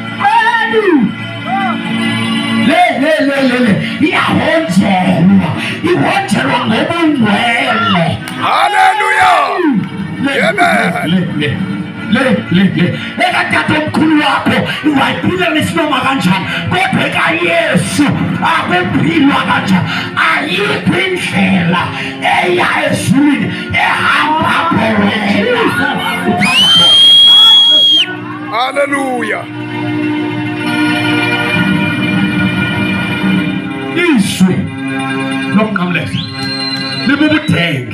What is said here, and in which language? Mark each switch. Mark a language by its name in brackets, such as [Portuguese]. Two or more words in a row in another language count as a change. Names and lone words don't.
[Xhosa] Le iyahonjelwa, ihonjelwa ngobungcwele. Hallelujah. Amen. Ekatata omkhulu wakho wayiphila nesinoma kanjani, kodwa ekaYesu akuphilwa kanjani. Ayikho indlela eya ezulwini ehamba apho wena. Hallelujah. Izwi lomnqamlezo libubuthenge.